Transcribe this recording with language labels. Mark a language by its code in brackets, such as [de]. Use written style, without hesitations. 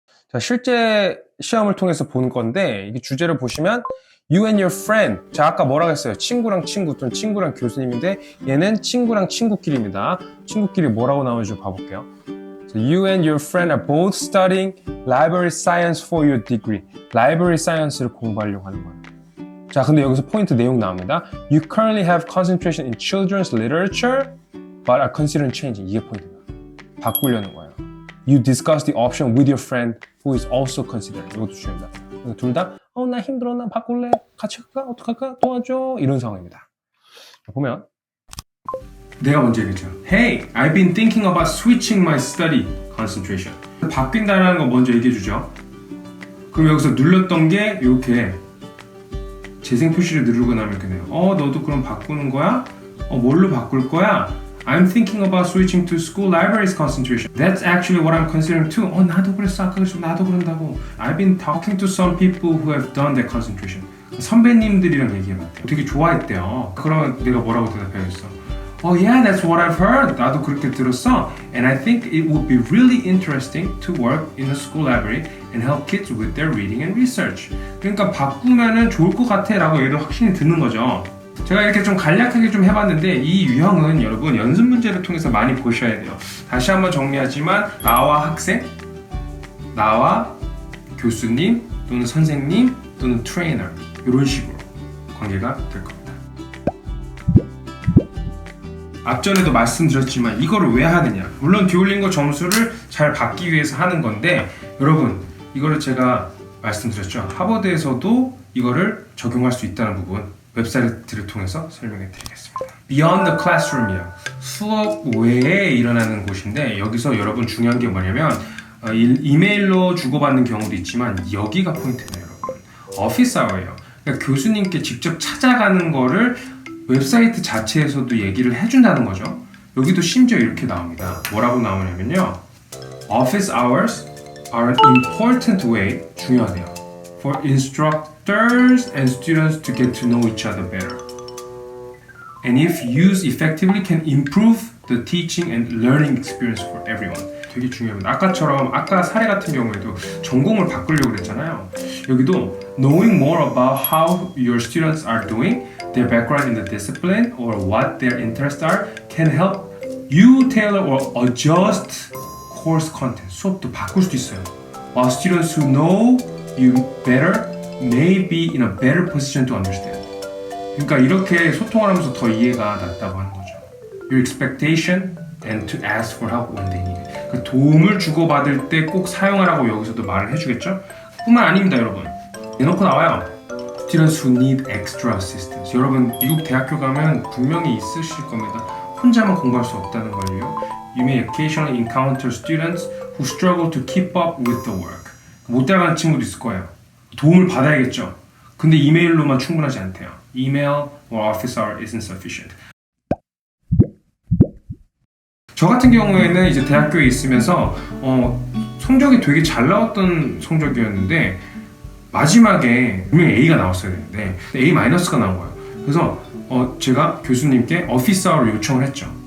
[ko] 자, 실제 시험을 통해서 본 건데, 이게 주제를 보시면 [en] You and your friend. [ko] 자, 아까 뭐라고 했어요? 친구랑 친구 또는 친구랑 교수님인데 얘는 친구랑 친구끼리입니다. 친구끼리 뭐라고 나오는지 봐볼게요. [en] So, you and your friend are both studying library science for your degree. [ko] library science를 공부하려고 하는 거예요. 자, 근데 여기서 포인트 내용 나옵니다. [en] You currently have concentration in children's literature, but are considering changing. [ko] 이게 포인트입니다. 바꾸려는 거예요. [en] You discuss the option with your friend who is also considering. [ko] 이것도 중요합니다. 둘 다, 나 힘들어, 나 바꿀래, 같이 갈까, 어떡할까, 도와줘, 이런 상황입니다. 보면 내가 먼저 얘기했죠. [en] Hey, I've been thinking about switching my study concentration. [ko] 바뀐다는 거 먼저 얘기해주죠. 그럼 여기서 눌렀던 게 이렇게 재생 표시를 누르고 나면 이렇게 돼요. 너도 그럼 바꾸는 거야? 뭘로 바꿀 거야? [en] I'm thinking about switching to school libraries concentration. That's actually what I'm considering too. [ko] 나도 그랬어. 아까 그랬어. 나도 그런다고. [en] I've been talking to some people who have done that concentration. [ko] 선배님들이랑 얘기해봤대요. 되게 좋아했대요. 그러면 내가 뭐라고 대답해야겠어? [en] Yeah, that's what I've heard. [ko] 나도 그렇게 들었어. [en] And I think it would be really interesting to work in a school library and help kids with their reading and research. [ko] 그러니까 바꾸면은 좋을 것 같아 라고 얘도 확신이 드는 거죠. 제가 이렇게 좀 간략하게 좀 해봤는데 이 유형은 여러분 연습 문제를 통해서 많이 보셔야 돼요. 다시 한번 정리하지만 나와 학생, 나와 교수님 또는 선생님 또는 트레이너 이런 식으로 관계가 될 겁니다. 앞전에도 말씀드렸지만 이거를 왜 하느냐, 물론 듀오링고 점수를 잘 받기 위해서 하는 건데 여러분 이거를 제가 말씀드렸죠. 하버드에서도 이거를 적용할 수 있다는 부분 웹사이트를 통해서 설명해 드리겠습니다. Beyond the Classroom이요. 수업 외에 일어나는 곳인데 여기서 여러분 중요한 게 뭐냐면 이메일로 주고받는 경우도 있지만 여기가 포인트네요. 여러분 오피스 아워예요. 그러니까 교수님께 직접 찾아가는 거를 웹사이트 자체에서도 얘기를 해준다는 거죠. 여기도 심지어 이렇게 나옵니다. 뭐라고 나오냐면요. [en] Office hours are an important way, [ko] 중요하대요. [en] For instructors and students to get to know each other better. And if used effectively can improve the teaching and learning experience for everyone. [ko] 되게 중요합니다. 아까 사례 같은 경우에도 전공을 바꾸려고 그랬잖아요. 여기도 [en] knowing more about how your students are doing, their background in the discipline, or what their interests are can help you tailor or adjust course content. [ko] 수업도 바꿀 수도 있어요. [en] While students who know you better may be in a better position to understand. [ko] 그러니까 이렇게 소통을 하면서 더 이해가 낫다고 하는 거죠. [en] Your expectation and to ask for help when they need it. [ko] 그러니까 도움을 주고받을 때 꼭 사용하라고 여기서도 말을 해주겠죠? 뿐만 아닙니다, 여러분. 대놓고 나와요. [en] Students who need extra assistance. [ko] 여러분 미국 대학교 가면 분명히 있으실 겁니다. 혼자만 공부할 수 없다는 걸요. [en] You may occasionally encounter students who struggle to keep up with the work. [ko] 못 따라가는 친구도 있을 거예요. 도움을 받아야겠죠. 근데 이메일로만 충분하지 않대요. [en] Email or office hour isn't sufficient. [ko] 저 같은 경우에는 이제 대학교에 있으면서 성적이 되게 잘 나왔던 성적이었는데 마지막에 분명히 A가 나왔어야 되는데 A-가 나온 거예요. 그래서 제가 교수님께 오피스 아워를 요청을 했죠.